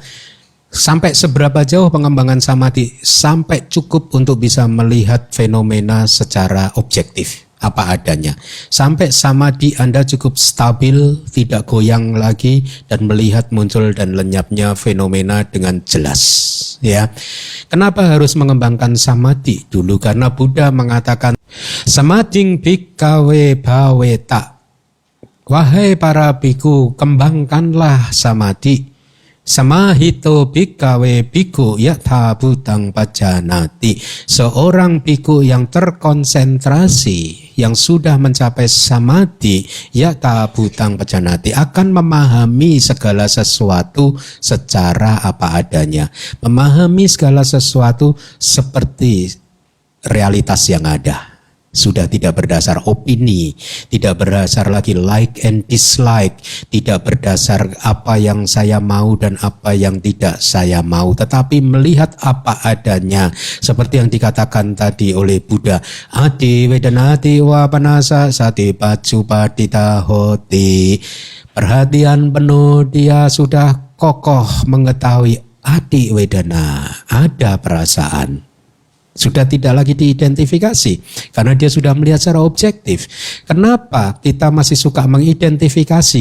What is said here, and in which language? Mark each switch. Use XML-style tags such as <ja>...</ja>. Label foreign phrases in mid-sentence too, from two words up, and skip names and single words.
<id>Sampai seberapa jauh pengembangan samadhi? Sampai cukup untuk bisa melihat fenomena secara objektif, apa adanya. Sampai samadhi Anda cukup stabil, tidak goyang lagi, dan melihat muncul dan lenyapnya fenomena dengan jelas. Ya, kenapa harus mengembangkan samadhi dulu? Karena Buddha mengatakan,</id> <pi>samadhing bhikkhave bhaveta.</pi> <id>Wahai para biku, kembangkanlah samadhi.</id> <pi>Samahito bhikkhave bhikkhu yatha bhutang pajanati.</pi> <id>Seorang biku yang terkonsentrasi, yang sudah mencapai samadhi,</id> <pi>yatha bhutang pajanati,</pi> <id>akan memahami segala sesuatu secara apa adanya. Memahami segala sesuatu seperti realitas yang ada. Sudah tidak berdasar opini, tidak berdasar lagi</id> <en>like and dislike,</en> <id>tidak berdasar apa yang saya mau dan apa yang tidak saya mau, tetapi melihat apa adanya. Seperti yang dikatakan tadi oleh Buddha,</id> <pi>adi wedanati wa panasa sati pacupatita hoti.</pi> <id>Perhatian penuh, dia sudah kokoh mengetahui</id> <pi>adi wedana,</pi> <id>ada perasaan. Sudah tidak lagi diidentifikasi karena dia sudah melihat secara objektif. Kenapa kita masih suka mengidentifikasi?</id>